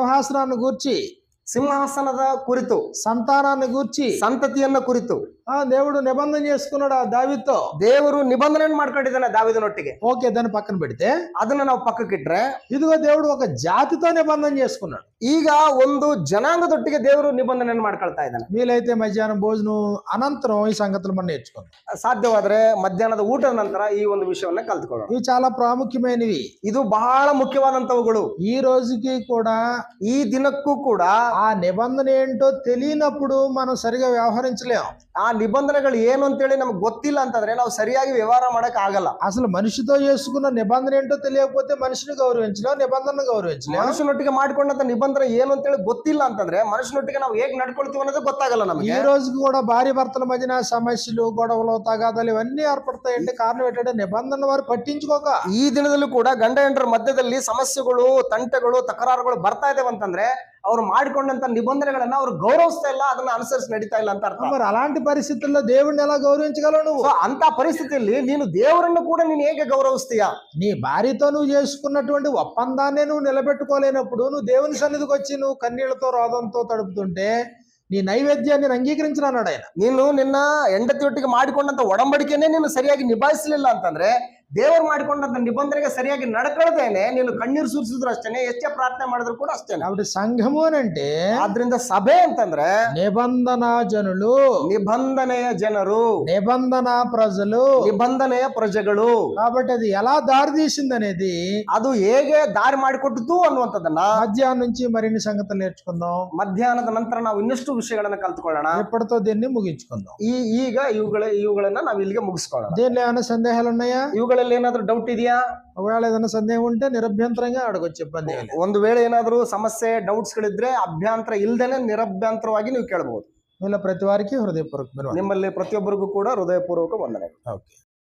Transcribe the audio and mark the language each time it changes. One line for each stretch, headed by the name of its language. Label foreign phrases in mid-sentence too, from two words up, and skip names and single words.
Telugu: సింహాసనాన్ని గూర్చి
Kannada: ಸಿಂಹಾಸನದ ಕುರಿತು,
Telugu: సంతానాన్ని గూర్చి
Kannada: ಸಂತತಿಯನ್ನ ಕುರಿತು
Telugu: దేవుడు నిబంధన చేసుకున్నాడు ఆ దావీదుతో.
Kannada: ದೇವರು ನಿಬಂಧನೆಯನ್ನು ಮಾಡ್ಕೊಂಡಿದ್ದಾನೆ ದಾವೀದನೊಟ್ಟಿಗೆ.
Telugu: ఓకే, దాన్ని పక్కన పెడితే
Kannada: ಅದನ್ನ ನಾವು ಪಕ್ಕಕ್ಕಿಟ್ರೆ
Telugu: ఇదిగో దేవుడు ఒక జాతితో నిబంధన చేసుకున్నాడు.
Kannada: ಈಗ ಒಂದು ಜನಾಂಗದೊಟ್ಟಿಗೆ ದೇವರು ನಿಬಂಧನೆಯನ್ನು ಮಾಡ್ಕೊಳ್ತಾ ಇದ್ದಾನೆ.
Telugu: వీలైతే మధ్యాహ్నం భోజనం అనంతరం ఈ సంగతులు మనం నేర్చుకుందాం.
Kannada: ಸಾಧ್ಯವಾದ್ರೆ ಮಧ್ಯಾಹ್ನದ ಊಟದ ನಂತರ ಈ ಒಂದು ವಿಷಯವನ್ನ ಕಲ್ತ್ಕೊಳ್ಳೋಣ.
Telugu: ఇవి చాలా ప్రాముఖ్యమైనవి.
Kannada: ಇದು ಬಹಳ ಮುಖ್ಯವಾದಂತವುಗಳು.
Telugu: ఈ రోజుకి కూడా
Kannada: ಈ ದಿನಕ್ಕೂ ಕೂಡ
Telugu: ఆ నిబంధన ఏంటో తెలియనప్పుడు మనం సరిగా వ్యవహరించలేం.
Kannada: ಆ ನಿಬಂಧನೆಗಳು ಏನು ಅಂತೇಳಿ ನಮ್ಗೆ ಗೊತ್ತಿಲ್ಲ ಅಂತಂದ್ರೆ ನಾವು ಸರಿಯಾಗಿ ವ್ಯವಹಾರ ಮಾಡಕ್ ಆಗಲ್ಲ.
Telugu: అసలు మనిషితో చేసుకున్న నిబంధన ఏంటో తెలియకపోతే మనిషిని గౌరవించలేం, నిబంధనను గౌరవించలేం.
Kannada: ಮನುಷ್ಯನೊಟ್ಟಿಗೆ ಮಾಡ್ಕೊಂಡಂತ ನಿಬಂಧನೆ ಏನು ಅಂತೇಳಿ ಗೊತ್ತಿಲ್ಲ ಅಂತಂದ್ರೆ ಮನುಷ್ಯನೊಟ್ಟಿಗೆ ನಾವು ಹೇಗ್ ನಡ್ಕೊಳ್ತೀವಿ ಅನ್ನೋದು ಗೊತ್ತಾಗಲ್ಲ
Telugu: ఈ
Kannada: ನಮಗೆ.
Telugu: రోజుకి కూడా భార్య భర్తల మధ్యన సమస్యలు, గొడవలు, తగాదాలు ఇవన్నీ ఏర్పడతాయంటే కారణం ఏంటంటే నిబంధన వారు పట్టించుకోక.
Kannada: ಈ ದಿನದಲ್ಲೂ ಕೂಡ ಗಂಡ ಹೆಂಡರ ಮಧ್ಯದಲ್ಲಿ ಸಮಸ್ಯೆಗಳು, ತಂಟೆಗಳು, ತಕರಾರುಗಳು ಬರ್ತಾ ಇದಾವೆ ಅಂತಂದ್ರೆ ಅವ್ರು ಮಾಡಿಕೊಂಡಂತ ನಿಬಂಧನೆಗಳನ್ನ ಅವ್ರು ಗೌರವಿಸ್ತಾ ಇಲ್ಲ, ಅದನ್ನ ಅನುಸರಿಸಿ ನಡೀತಾ ಇಲ್ಲ ಅಂತ ಅರ್ಥ.
Telugu: మరి అలాంటి పరిస్థితుల్లో దేవుడిని ఎలా గౌరవించగలవు నువ్వు?
English: So,
Kannada: ಅಂತ ಪರಿಸ್ಥಿತಿಯಲ್ಲಿ ನೀನು ದೇವರನ್ನು ಕೂಡ ನೀನು ಹೇಗೆ ಗೌರವಿಸ್ತೀಯಾ?
Telugu: నీ భార్యతో నువ్వు చేసుకున్నటువంటి ఒప్పందాన్ని నువ్వు నిలబెట్టుకోలేనప్పుడు నువ్వు దేవుని సన్నిధికి వచ్చి నువ్వు కన్నీళ్లతో రోదంతో తడుపుతుంటే నీ నైవేద్యాన్ని అంగీకరించనన్నాడు ఆయన.
Kannada: ನೀನು ನಿನ್ನ ಹೆಂಡತಿಯೊಟ್ಟಿಗೆ ಮಾಡಿಕೊಂಡಂತ ಒಡಂಬಡಿಕೆನೆ ನೀನು ಸರಿಯಾಗಿ ನಿಭಾಯಿಸಲಿಲ್ಲ ಅಂತಂದ್ರೆ ದೇವರು ಮಾಡಿಕೊಂಡಂತ ನಿಬಂಧನೆಗೆ ಸರಿಯಾಗಿ ನಡ್ಕೊಳ್ತೇನೆ ನೀನು ಕಣ್ಣೀರು ಸುರಿಸಿದ್ರು ಅಷ್ಟೇನೆ, ಎಷ್ಟೇ ಪ್ರಾರ್ಥನೆ ಮಾಡಿದ್ರು ಕೂಡ ಅಷ್ಟೇನೆ.
Telugu: కాబట్టి సంఘము అని అంటే
Kannada: ಆದ್ರಿಂದ ಸಭೆ ಅಂತಂದ್ರೆ
Telugu: నిబంధన జనులు,
Kannada: ನಿಬಂಧನೆಯ ಜನರು,
Telugu: నిబంధన ప్రజలు.
Kannada: ನಿಬಂಧನೆಯ ಪ್ರಜೆಗಳು.
Telugu: కాబట్టి అది ఎలా దారి తీసింది అనేది
Kannada: ಅದು ಹೇಗೆ ದಾರಿ ಮಾಡಿಕೊಟ್ಟಿತು ಅನ್ನುವಂಥದ್ದನ್ನ
Telugu: మధ్యాహ్నం నుంచి మరిన్ని సంగతులు నేర్చుకుందాం.
Kannada: ಮಧ್ಯಾಹ್ನದ ನಂತರ ನಾವು ಇನ್ನಷ್ಟು ವಿಷಯಗಳನ್ನ ಕಲ್ತ್ಕೊಳ್ಳೋಣ.
Telugu: ఎప్పటితో దీన్ని ముగించుకుందాం.
Kannada: ಈಗ ಇವುಗಳನ್ನ ನಾವು ಇಲ್ಲಿಗೆ ಮುಗಿಸ್ಕೊಳ್ಳೋಣ.
Telugu: దీనిలో ఏమైనా సందేహాలు ఉన్నాయా?
Kannada: ಇವುಗಳಲ್ಲಿ ಏನಾದ್ರೂ ಡೌಟ್ ಇದೆಯಾ?
Telugu: ఒకవేళ ఏదైనా సందేహం ఉంటే నిరభ్యంతరంగా అడగొచ్చు, ఇబ్బంది ఏమీ లేదు.
Kannada: ಒಂದು ವೇಳೆ ಏನಾದ್ರೂ ಸಮಸ್ಯೆ ಡೌಟ್ಸ್ ಗಳಿದ್ರೆ ಅಭ್ಯಂತರ ಇಲ್ದೇನೆ ನಿರಭ್ಯಂತರವಾಗಿ ನೀವು ಕೇಳಬಹುದು.
Telugu: మీలో ప్రతి వారికి హృదయపూర్వకమైన వందనాలు.
Kannada: ನಿಮ್ಮಲ್ಲಿ ಪ್ರತಿಯೊಬ್ಬರಿಗೂ ಕೂಡ ಹೃದಯಪೂರ್ವಕ ವಂದನೆ.
Telugu: ఓకే.